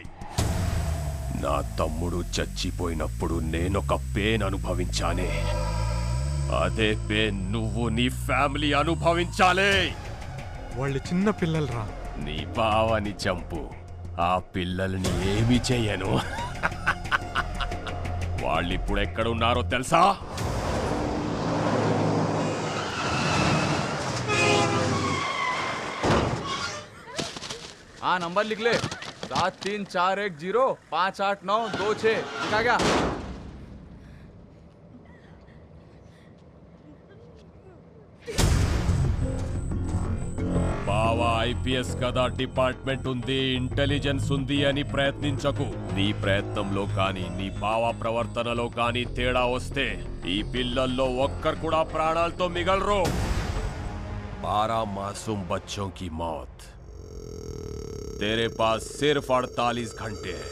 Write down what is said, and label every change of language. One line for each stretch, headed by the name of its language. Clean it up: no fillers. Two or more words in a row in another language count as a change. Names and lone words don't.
Telugu: నా తమ్ముడు చచ్చిపోయినప్పుడు నేనొక పెయిన్ అనుభవించానే, అదే పెయిన్ నువ్వు నీ ఫ్యామిలీ అనుభవించాలి. వాళ్ళు చిన్న పిల్లలరా. నీ బావని చంపు, ఆ పిల్లల్ని ఏమి చెయ్యను. వాళ్ళిప్పుడు ఎక్కడున్నారో తెలుసా?
Hindi: हाँ नंबर लिख ले, 7341058926. लिखा क्या?
Telugu: బావా ఐపీఎస్ కదా, డిపార్ట్మెంట్ ఉంది, ఇంటెలిజెన్స్ ఉంది అని ప్రయత్నించకు. నీ ప్రయత్నంలో కానీ నీ బావా ప్రవర్తనలో కానీ తేడా వస్తే ఈ పిల్లల్లో ఒక్కరు కూడా ప్రాణాలతో మిగలరు.
Hindi: 12 मासूम बच्चों की मौत. तेरे पास सिर्फ 48 घंटे है.